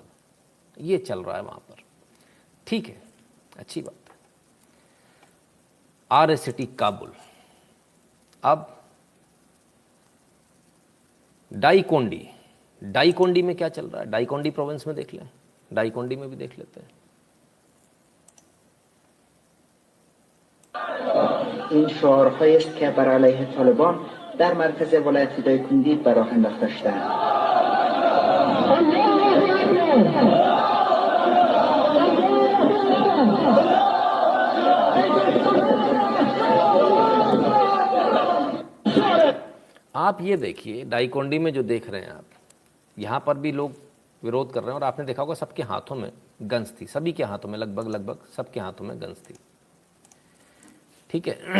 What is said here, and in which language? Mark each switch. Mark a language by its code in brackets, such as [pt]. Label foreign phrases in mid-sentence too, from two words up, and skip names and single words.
[hi] ये चल रहा है वहाँ पर, ठीक है, अच्छी बात है। आर्य सिटी काबुल। अब डाईकोंडी, डाईकोंडी में क्या चल रहा है? डाईकोंडी प्रोविंस में देख लें, डाईकोंडी में भी देख लेते हैं। [fa] این شعارهایی است که بر علیه طالبان در مرکز ولایت دایکندی به راه انداخته شده‌اند. [hi] आप ये देखिए डाईकोंडी में जो देख रहे हैं आप, यहाँ पर भी लोग विरोध कर रहे हैं और आपने देखा होगा सबके हाथों में गन्स थी, सभी के हाथों में, लगभग सबके हाथों में गन्स थी, ठीक है।